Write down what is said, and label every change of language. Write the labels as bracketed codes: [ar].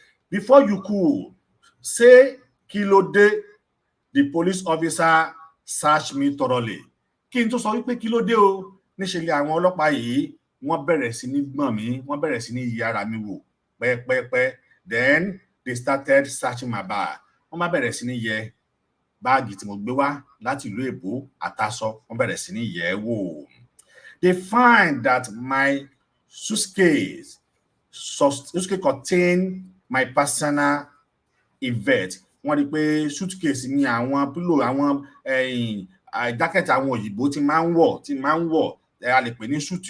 [en] Before you could say [yo] kí ló dé, [en] the police officer searched me thoroughly. [yo] Kí n tó sọ wípé kí ló dé o, níṣe lé àwọn ọlọ́pàá yìí wọ́n bẹ̀rẹ̀ sí ní gbọ̀n mi, wọ́n bẹ̀rẹ̀ sí ní yí ara mi wò pẹ́pẹ́pẹ́. [en] Then they started searching my bag. [yo] Wọ́n má bẹ̀rẹ̀ sí ní yẹ báàgì tí mo gbé wá láti ìlú èbó àtàsọ, wọ́n bẹ̀rẹ̀ sí ní yẹ̀ wò. [en] They find that my suitcase contained my personal effects. [yo] Wọ́n rí pé suitcase mi àwọn pillow, àwọn jacket àwọn òyìnbó tí máa ń wọ̀, a lè pè ní suit.